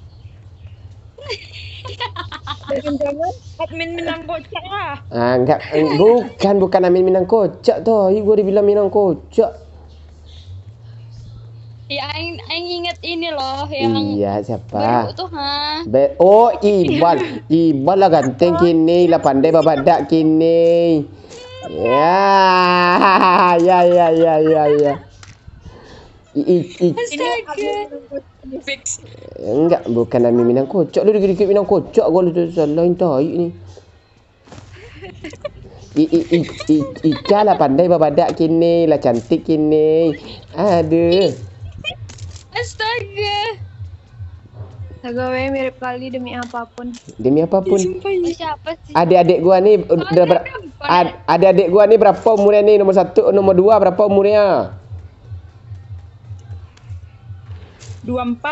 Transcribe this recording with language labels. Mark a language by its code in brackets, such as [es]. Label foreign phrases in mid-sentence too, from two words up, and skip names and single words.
[id] Jangan-jangan admin Minang kocak lah. Enggak, bukan Amin Minang kocak toh. Gua dibilang Minang kocak. Ya, aing inget ini loh yang Iya, siapa? baru tuh ha. [min] Oh, Ibal lah ganteng kini, lah pandai babadak kini. [id] Ya. Astaga. Enggak, bukan Amin Minang kocak. Lu dikit-dikit Minang kocak gua lu salahin tai ni. [min] Ica lah pandai babadak kini, lah cantik kini. [id] Aduh. Astaga. Gue mirip kali demi apapun. Demi apapun. Siapa sih? Adik-adik gua nih udah adik-adik gua nih berapa umurnya nih? Nomor 1, nomor 2 berapa umurnya? 24.